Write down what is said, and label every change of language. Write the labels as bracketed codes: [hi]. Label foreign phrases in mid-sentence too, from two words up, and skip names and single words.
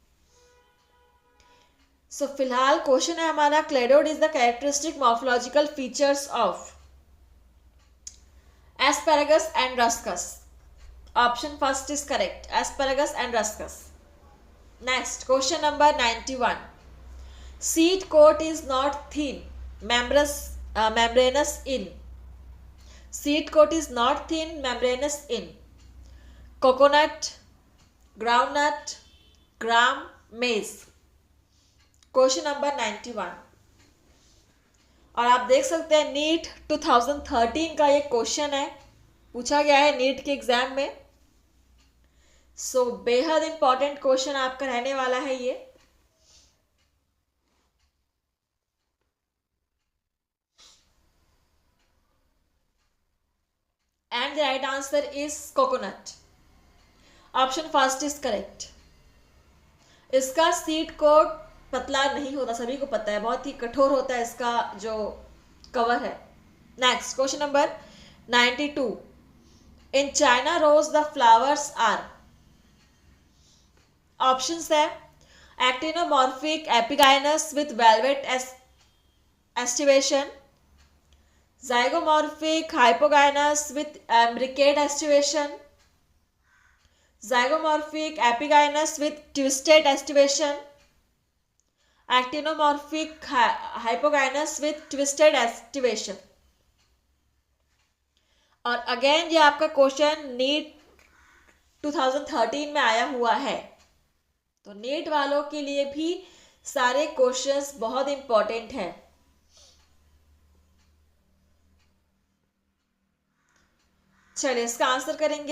[hi] सो फिलहाल क्वेश्चन है हमारा, [en] cladode is the characteristic morphological features of Asparagus and Ruscus. Option first is correct, Asparagus and Ruscus. Next, question number 91. Seed coat is not thin membranous in. Seed coat is not thin membranous in coconut, groundnut, gram, maize. Question number 91. [hi] और आप देख सकते हैं नीट 2013 का ये क्वेश्चन है, पूछा गया है नीट के एग्जाम में. सो बेहद [en] important question [hi] आपका रहने वाला है ये. [en] And the right answer is coconut. Option first is correct. [hi] इसका [en] seed coat [hi] पतला नहीं होता, सभी को पता है, बहुत ही कठोर होता है इसका जो कवर है. [en] Next, question number 92. In China rose the flowers are. Options है actinomorphic epigynous with velvet aestivation, zygomorphic hypogynous with imbricate estivation, zygomorphic epigynous with twisted estivation, actinomorphic hypogynous with twisted estivation. [hi] और अगेन ये आपका क्वेश्चन नीट 2013 में आया हुआ है, तो नीट वालों के लिए भी सारे क्वेश्चंस बहुत इंपॉर्टेंट हैं. चलिए इसका आंसर करेंगे.